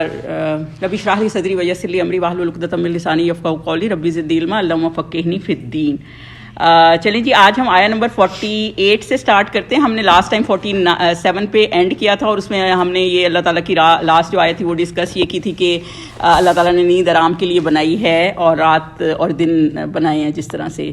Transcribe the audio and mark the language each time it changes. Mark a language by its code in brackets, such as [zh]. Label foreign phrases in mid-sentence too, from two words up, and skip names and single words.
[ar] رب اشرح لي صدري ويسر لي أمري واحلل عقدة من لساني يفقهوا قولي رب زدني علما اللهم فقهني في الدين. [ur] چلیں جی، آج ہم آیت نمبر 48 سے سٹارٹ کرتے ہیں. हमने [en] last time [ur] 47 پے اینڈ کیا تھا اور اس میں ہم نے یہ اللہ تعالیٰ کی لاسٹ جو آیت تھی وہ ڈسکس یہ کی تھی کہ اللہ تعالیٰ نے نیند آرام کے لیے بنائی ہے اور رات اور دن بنائے ہیں جس طرح سے.